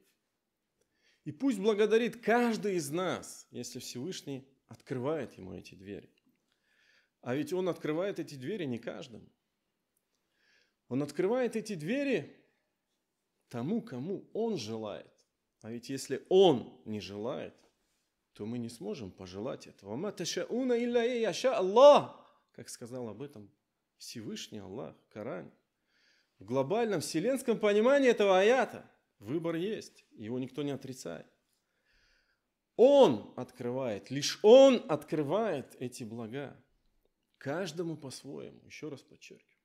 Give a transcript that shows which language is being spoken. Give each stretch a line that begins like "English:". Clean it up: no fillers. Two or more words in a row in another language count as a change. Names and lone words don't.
Russian: И пусть благодарит каждый из нас, если Всевышний открывает ему эти двери. А ведь он открывает эти двери не каждому. Он открывает эти двери тому, кому он желает. А ведь если он не желает, то мы не сможем пожелать этого.
Arabic: «ما تشاؤون إلا يشاء الله»,
Russian: как сказал об этом Всевышний Аллах в Коране. В глобальном вселенском понимании этого аята выбор есть, его никто не отрицает. Он открывает, лишь он открывает эти блага. Каждому по-своему, еще раз подчеркиваю.